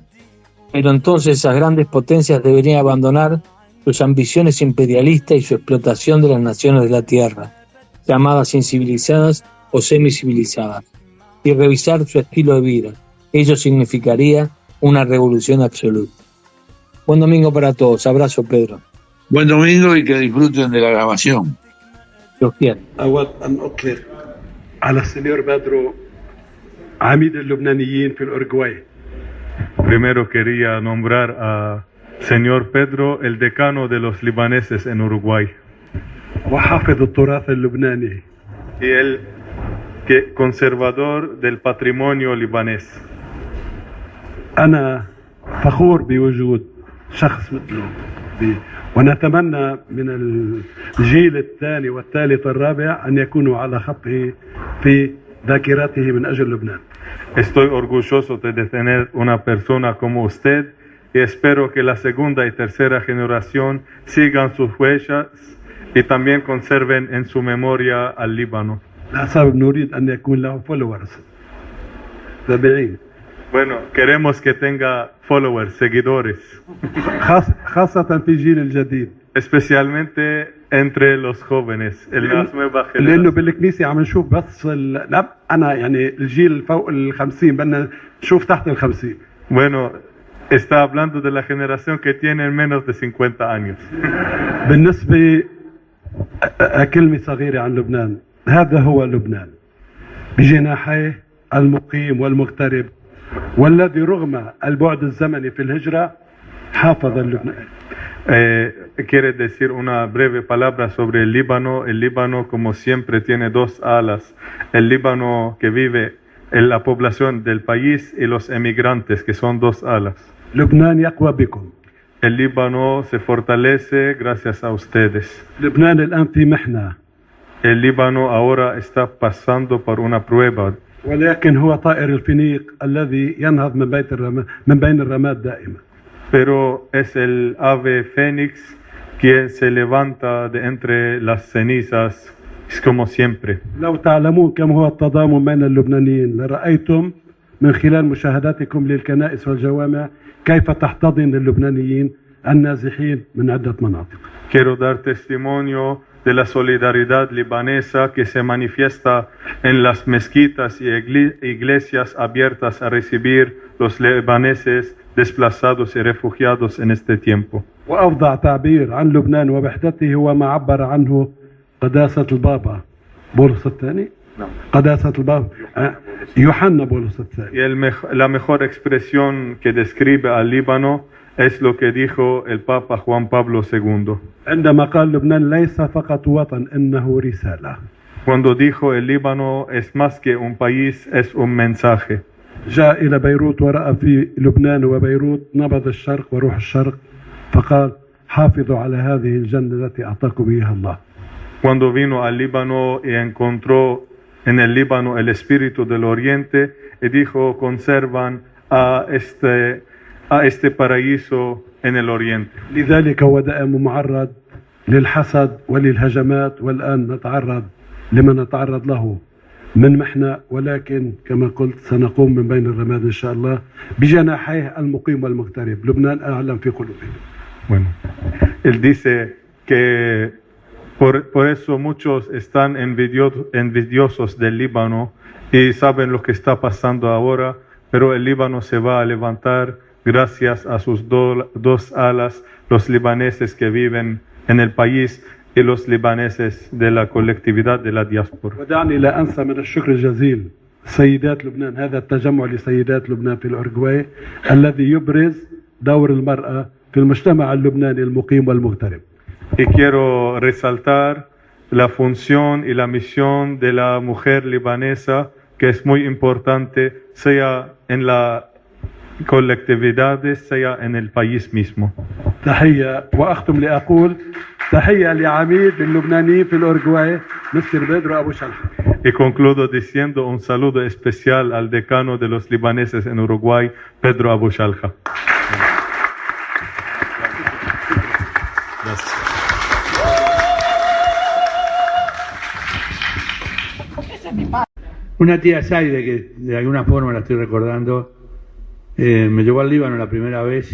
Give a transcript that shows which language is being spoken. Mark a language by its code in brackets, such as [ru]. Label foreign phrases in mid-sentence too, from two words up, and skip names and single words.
[es] Pero entonces esas grandes potencias deberían abandonar sus ambiciones imperialistas y su explotación de las naciones de la Tierra, llamadas incivilizadas o semicivilizadas, y revisar su estilo de vida. Ello significaría una revolución absoluta. Buen domingo para todos. Abrazo, Pedro. Buen domingo y que disfruten de la grabación. Dios quiera. [ar] أود أن أطلق على السنيور بيدرو عميد اللبنانيين في الأورجواي. [es] Primero quería nombrar a señor Pedro, el decano de los libaneses en Uruguay. [ar] وحافظ التراث اللبناني. [es] Y el conservador del patrimonio libanés. [ar] أنا فخور بوجود شخص مثله. ونتمنى من الجيل الثاني والثالث والرابع أن يكونوا على خطه في ذاكرته من أجل لبنان. [es] Estoy orgulloso de tener una persona como usted y espero que la segunda y tercera generación sigan sus huellas y también conserven en su memoria al Líbano. [ar] لسبب نريد أن يكون له followers تابعين. [es] Bueno, queremos que tenga followers, seguidores. [ar] خاصة في الجيل الجديد. [es] Especialmente entre los jóvenes, en las nuevas generaciones. [ar] لأنه بالكنيسة عم نشوف بس أنا يعني الجيل فوق ال50 بدنا نشوف تحت ال50. [es] Bueno, está hablando de la generación que tiene menos de 50 años. [ar] بالنسبة كلمة صغيرة عن لبنان. هذا هو لبنان بجناحيه المقيم والمغترب والذي رغم البعد الزمني في الهجرة حافظ اللبنان. [es] Quiere decir una breve palabra sobre el Líbano. El Líbano, como siempre, tiene dos alas. El Líbano que vive en la población del país y los emigrantes, que son dos alas. [ar] لبنان يقوى بكم. [es] El Líbano se fortalece gracias a ustedes. [ar] لبنان الآن في محنة. [es] El Líbano ahora está pasando por una prueba. [ar] ولكن هو طائر الفينيق الذي ينهض من بين الرماد دائما. [es] Pero es el ave fénix quien se levanta de entre las cenizas, es como siempre. [ar] لو تعلمون كم هو التضامن بين اللبنانيين لرأيتم من خلال مشاهداتكم للكنائس والجوامع كيف تحتضن اللبنانيين النازحين من عدة مناطق. [es] Quiero dar testimonio de la solidaridad libanesa que se manifiesta en las mezquitas y iglesias abiertas a recibir los libaneses desplazados y refugiados en este tiempo. [ar] وأفضل تعبير عن لبنان ووحدته هو ما عبر عنه قداسة البابا بولس الثاني. قداسة البابا يوحنا بولس الثاني. [es] Y la mejor expresión que describe al Líbano es lo que dijo el Papa Juan Pablo II. [ar] عندما قال لبنان ليس فقط وطن إنه رسالة. [es] Cuando dijo el Líbano es más que un país, es un mensaje. [ar] جاء إلى بيروت ورأى في لبنان وبيروت نبض الشرق وروح الشرق فقال حافظوا على هذه الجنة التي أعطاكم إياها الله. [es] Cuando vino al Líbano y encontró en el Líbano el espíritu del Oriente y dijo conservan a este paraíso en el Oriente. [ar] لذلك هو دائما معرض للحسد وللهجمات، والآن نتعرض لما نتعرض له من محنة، ولكن كما قلت سنقوم من بين الرماد إن شاء الله بجناحيه المقيم والمغترب. لبنان أعلم في قلوبهم. [es] Bueno, él dice que por eso muchos están envidiosos del Líbano y saben lo que está pasando ahora, pero el Líbano se va a levantar gracias a sus dos alas, los libaneses que viven en el país y los libaneses de la colectividad de la diáspora. [ar] ودعني لا أنسى من الشكر الجزيل سيدات لبنان، هذا التجمع لسيدات لبنان في الأورغواي الذي يبرز دور المرأة في المجتمع اللبناني المقيم والمغترب. [es] Y quiero resaltar la función y la misión de la mujer libanesa, que es muy importante, sea en la colectividad, sea en el país mismo. [ar] تحية وأختم لأقول تحية لعميد اللبنانيين في الأورغواي مستر بيدرو أبو شلحة. [es] Y concluyo diciendo un saludo especial al decano de los libaneses en Uruguay, Pedro Abu Shalha. Una tía Zaide, que de alguna forma la estoy recordando, me llevó al Líbano la primera vez.